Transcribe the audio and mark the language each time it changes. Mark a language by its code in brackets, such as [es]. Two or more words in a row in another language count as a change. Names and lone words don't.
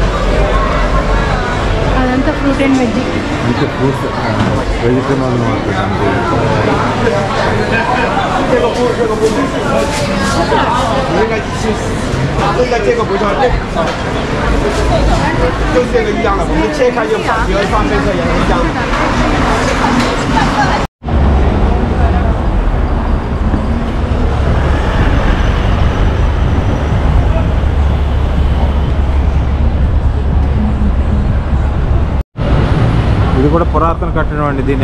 [te] అదంతా [en] fruit and veg. [te] ఇంకా ఫ్రూట్స్, [en] vegetable market [te] అంటే. [zh] 这个不叫这个，就是这个一样的，我们切开就好，比如放这个也是一样的。 [te] ఇది కూడా పురాతన కట్టడం అండి.